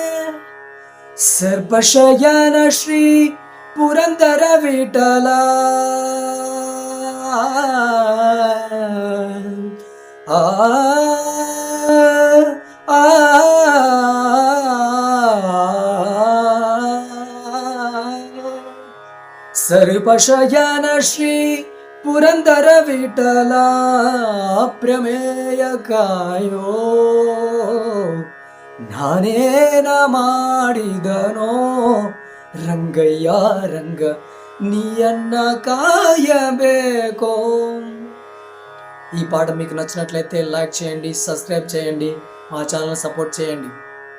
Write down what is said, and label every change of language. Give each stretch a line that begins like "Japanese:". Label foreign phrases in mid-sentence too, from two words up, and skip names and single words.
Kannada: ಸರ್ಪಶಯನ ಶ್ರೀ ಪುರಂದರ ವಿಠಲ, ಆ ಸರ್ಪಶಯನ ಶ್ರೀ ಪುರಂದರ ವಿಠಲ ಪ್ರಮೇಯ ಕಾಯೋ. ನಾನೇನ ಮಾಡಿದನೋ ರಂಗಯ್ಯ ರಂಗ ನೀಯನ್ನ ಕಾಯಬೇಕೋ.
Telugu: ఈ పాట మీకు నచ్చినట్లయితే లైక్ చేయండి, సబ్స్క్రైబ్ చేయండి, మా ఛానల్ సపోర్ట్ చేయండి.